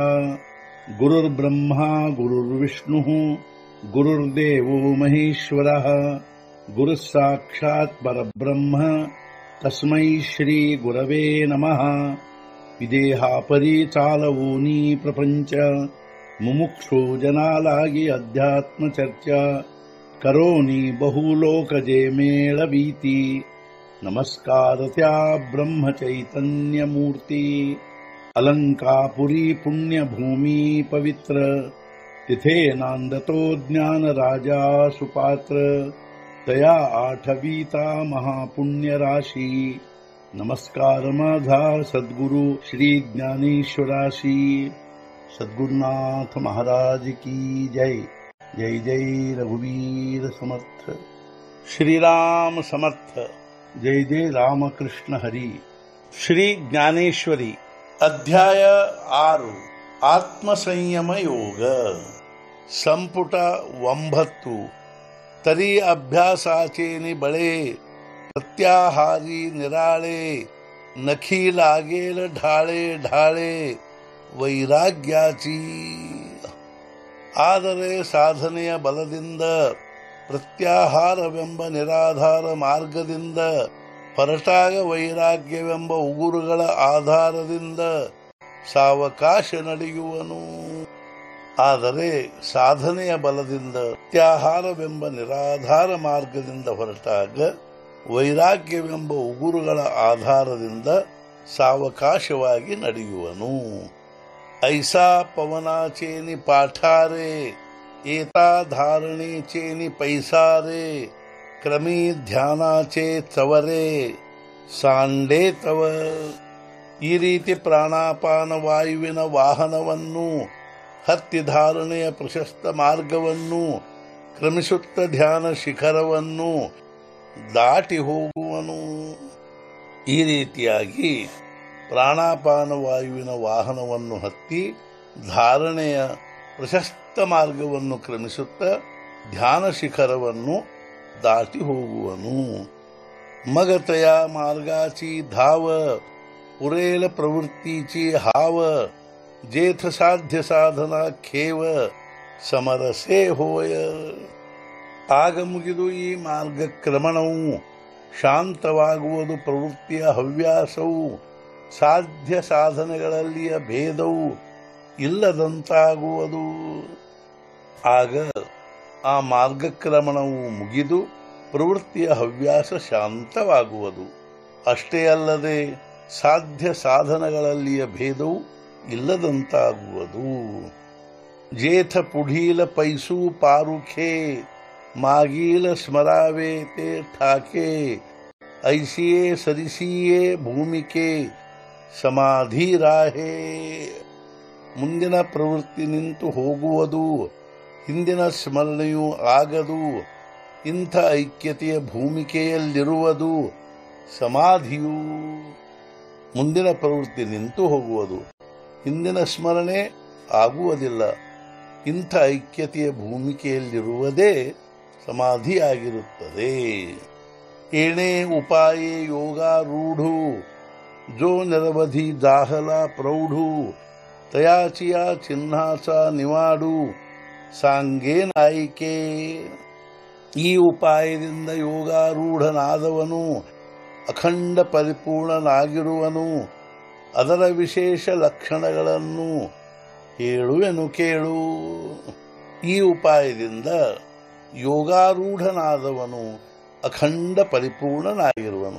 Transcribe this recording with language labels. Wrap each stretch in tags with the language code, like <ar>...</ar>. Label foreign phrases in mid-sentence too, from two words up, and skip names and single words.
<sa>गुरुर्ब्रह्मा गुरुर्विष्णुः गुरुर्देवो महेश्वरः गुरुः साक्षात् परब्रह्म तस्मै श्री गुरवे नमः।</sa> <mr>विदेहापरि चालवूनी प्रपंच मुमुक्षु जनालागी अध्यात्म चर्चा करोनी बहुलोकजे मेळवीती। नमस्कार त्या ब्रह्म चैतन्य मूर्ती। अलंकापुरी पुण्यभूमी पवित्र तिथे नांदतो ज्ञान राजा सुपात्र। तया आठवीता महापुण्य राशी नमस्कार माझा सद्गुरु श्री ज्ञानेश्वराशी।</mr> <hi>सद्गुरुनाथ महाराज की जय।</hi> <mr>जय जय रघुवीर समर्थ। श्रीराम समर्थ। जय जय रामकृष्ण हरी। श्री ज्ञानेश्वरी अध्याय 6 आत्मसंयम योग संपुट 9 तरी अभ्यासाचे निबळे प्रत्याहारी निराळे नखी लागेल ढाळे ढाळे ವೈರಾಗ್ಯಾಚಿ</mr> <kn>ಆದರೆ ಸಾಧನೆಯ ಬಲದಿಂದ ಪ್ರತ್ಯಾಹಾರವೆಂಬ ನಿರಾಧಾರ ಮಾರ್ಗದಿಂದ ಹೊರಟಾಗ ವೈರಾಗ್ಯವೆಂಬ ಉಗುರುಗಳ ಆಧಾರದಿಂದ ಸಾವಕಾಶ ನಡೆಯುವನು. ಆದರೆ ಸಾಧನೆಯ ಬಲದಿಂದ ಪ್ರತ್ಯಾಹಾರವೆಂಬ ನಿರಾಧಾರ ಮಾರ್ಗದಿಂದ ಹೊರಟಾಗ ವೈರಾಗ್ಯವೆಂಬ ಉಗುರುಗಳ ಆಧಾರದಿಂದ ಸಾವಕಾಶವಾಗಿ ನಡೆಯುವನು.</kn> <mr>ऐसा पवनाचेनी पाठारे एता धारणेचेनी पैसारे क्रमी ध्यानाचे चवरे सांडे तव.</mr> <kn>ಈ ರೀತಿ ಪ್ರಾಣಾಪಾನ ವಾಯುವಿನ ವಾಹನವನ್ನು ಹತ್ತಿ ಧಾರಣೆಯ ಪ್ರಶಸ್ತ ಮಾರ್ಗವನ್ನು ಕ್ರಮಿಸುತ್ತ ಧ್ಯಾನ ಶಿಖರವನ್ನು ದಾಟಿ ಹೋಗುವನು. ಈ ರೀತಿಯಾಗಿ ಪ್ರಾಣಾಪಾನ ವಾಯುವಿನ ವಾಹನವನ್ನು ಹತ್ತಿ ಧಾರಣೆಯ ಪ್ರಶಸ್ತ ಮಾರ್ಗವನ್ನು ಕ್ರಮಿಸುತ್ತ ಧ್ಯಾನ ಶಿಖರವನ್ನು ದಾಟಿ ಹೋಗುವನು.</kn> <mr>मगतया मार्गाची धाव पुरेल प्रवृत्तीची हाव जेथ साध्य साधना खेव समरसे होय.</mr> <kn>ಆಗ ಮುಗಿದು ಈ ಮಾರ್ಗಕ್ರಮಣವು ಶಾಂತವಾಗುವುದು. ಪ್ರವೃತ್ತಿಯ ಹವ್ಯಾಸವು ಸಾಧ್ಯ ಸಾಧನೆಗಳಲ್ಲಿಯ ಭೇದವು ಇಲ್ಲದಂತಾಗುವುದು. ಆಗ ಆ ಮಾರ್ಗಕ್ರಮಣವು ಮುಗಿದು ಪ್ರವೃತ್ತಿಯ ಹವ್ಯಾಸ ಶಾಂತವಾಗುವುದು. ಅಷ್ಟೇ ಅಲ್ಲದೆ ಸಾಧ್ಯ ಸಾಧನಗಳಲ್ಲಿಯ ಭೇದವು ಇಲ್ಲದಂತಾಗುವುದು.</kn> <mr>जेथ पुढील पैसू पारुखे मागील स्मरावे ते ठाके ऐसिये सरिसिये भूमिके समाधी राहे.</mr> <kn>ಮುಂದಿನ ಪ್ರವೃತ್ತಿ ನಿಂತು ಹೋಗುವುದು, ಹಿಂದಿನ ಸ್ಮರಣೆಯು ಆಗದು. ಇಂಥ ಐಕ್ಯತೆಯ ಭೂಮಿಕೆಯಲ್ಲಿರುವುದು ಸಮಾಧಿಯು. ಮುಂದಿನ ಪ್ರವೃತ್ತಿ ನಿಂತು ಹೋಗುವುದು, ಹಿಂದಿನ ಸ್ಮರಣೆ ಆಗುವುದಿಲ್ಲ. ಇಂಥ ಐಕ್ಯತೆಯ ಭೂಮಿಕೆಯಲ್ಲಿರುವುದೇ ಸಮಾಧಿಯಾಗಿರುತ್ತದೆ.</kn> <mr>एने उपाये योगारूढु जो निरवधी दाहला प्रौढू तयाचिया चिन्हाचा निवाडू सांगे नायके.</mr> <kn>ಈ ಉಪಾಯದಿಂದ ಯೋಗಾರೂಢನಾದವನು ಅಖಂಡ ಪರಿಪೂರ್ಣನಾಗಿರುವನು. ಅದರ ವಿಶೇಷ ಲಕ್ಷಣಗಳನ್ನು ಹೇಳುವೆನು ಕೇಳು. ಈ ಉಪಾಯದಿಂದ ಯೋಗಾರೂಢನಾದವನು ಅಖಂಡ ಪರಿಪೂರ್ಣನಾಗಿರುವನು.</kn>